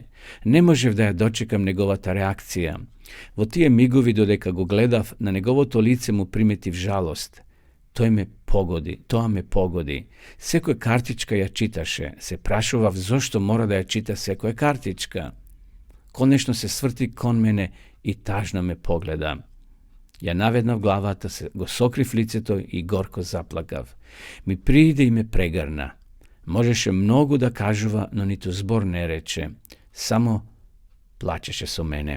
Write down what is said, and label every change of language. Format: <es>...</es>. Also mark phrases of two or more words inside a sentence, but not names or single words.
<mk>Не можев да ја дочекам неговата реакција. Во тие мигови додека го гледав, на неговото лице му приметив жалост. Тоа ме погоди. Секоја картичка ја читаше. Се прашував зошто мора да ја чита секоја картичка. Konečno se svrti kon mene i tažno me pogleda. Ja navednav glavata se go sokriv licetoj i gorko zaplakav. Mi pride i me pregarna. Možeše mnogo da kažuva, no ni to zbor ne reče. Samo plačeše so mene.</mk>